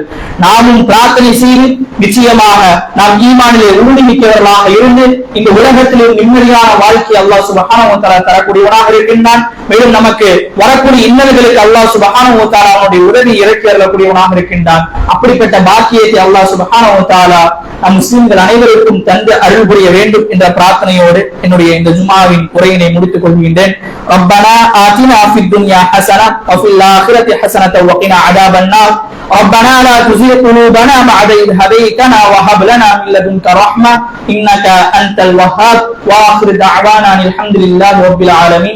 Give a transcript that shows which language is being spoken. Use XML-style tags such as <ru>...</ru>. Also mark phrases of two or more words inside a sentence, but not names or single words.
<ta>நாமும் பிரார்த்தனை செய்து நிச்சயமாக நாம் ஈமானிலே உறுதி மிக்கவர்களாக இருந்து இந்த உலகத்திலும் நிம்மதியான வாழ்க்கை</ta> <ar>الله سبحانه وتعالى</ar> <ta>தரக்கூடியவனாக இருக்கின்றான். மேலும் நமக்கு வரக்கூடிய இன்னல்களுக்கு</ta> <ar>الله سبحانه وتعالى</ar> <ta>அவனுடைய உதவி இறக்கி அருளக்கூடியவனாக இருக்கின்றான். அப்படிப்பட்ட பாக்கியத்தை</ta> <ar>الله سبحانه وتعالى</ar> <ta>நம் முஸ்லிம்கள் அனைவருக்கும் தந்து அருள் புரிய வேண்டும் என்ற பிரார்த்தனையோடு என்னுடைய இந்த ஜும்ஆவின் உரையினை முடித்துக் கொள்கின்றேன்.</ta> <ar>ربنا آتنا في الدنيا حسنة وفي الآخرة حسنة وقنا عذاب النار. ربنا لا تزغ قلوبنا بعد إذ هديتنا وهب لنا من لدنك رحمة إنك أنت الوهاب. وآخر دعوانا الحمد لله رب العالمين.</ar>